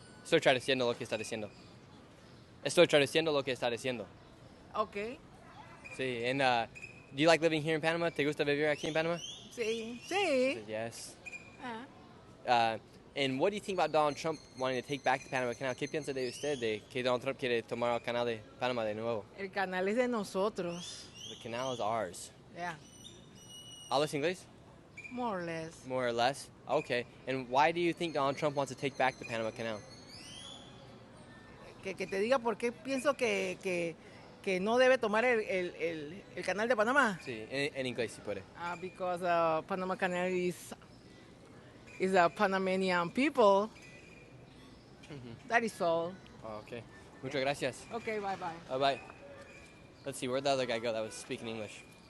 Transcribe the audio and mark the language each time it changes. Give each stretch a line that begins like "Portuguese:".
Spanish: Estoy traduciendo lo que está diciendo. Estoy traduciendo lo que está diciendo.
English: Ok,
Spanish: Sí,
English: and do you like living here in Panama?
Spanish: ¿Te gusta vivir aquí en Panama? sí, sí.
English: Yes. Ah. And what do you think about Donald Trump wanting to take back the Panama Canal?
Spanish: ¿Qué piensa de usted de que Donald Trump quiere tomar el canal de Panamá de nuevo? El canal es de nosotros.
English: The canal is ours. Yeah,
Spanish: ¿Hablas inglés?
English: more or less. More or less? Okay. And why do you think Donald Trump wants to take back the Panama Canal?
Spanish: Que te diga por qué pienso que no debe tomar el canal de Panamá. Sí, en inglés si puede.
English: Because Panama Canal is a Panamanian people. That is all. Oh, okay.
Spanish: Muchas gracias.
English: Okay, bye-bye. Bye-bye. Let's see, where'd the other guy go that was speaking English?